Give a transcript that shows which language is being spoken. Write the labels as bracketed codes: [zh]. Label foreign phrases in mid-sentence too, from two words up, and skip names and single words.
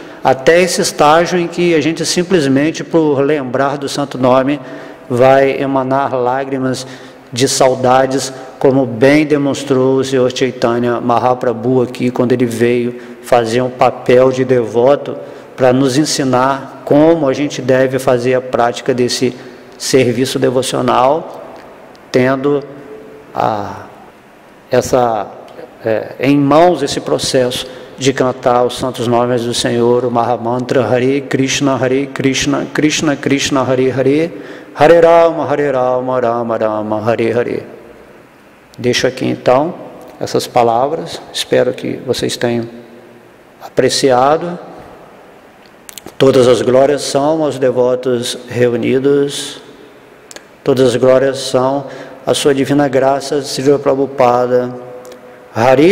[pt] até esse estágio em que a gente simplesmente, por lembrar do santo nome, vai emanar lágrimas de saudades, como bem demonstrou o Senhor Chaitanya Mahaprabhu aqui, quando ele veio fazer um papel de devoto para nos ensinar como a gente deve fazer a prática desse serviço devocional, tendo em mãos esse processo de cantar os santos nomes do Senhor, o Mahamantra [sa] Hare Krishna, Krishna Krishna, Hare Hare, Hare Rama, Rama Rama, Hare Hare. [pt] Deixo aqui então essas palavras, espero que vocês tenham apreciado. Todas as glórias são aos devotos reunidos, todas as glórias são a sua divina graça, Srila Prabhupada.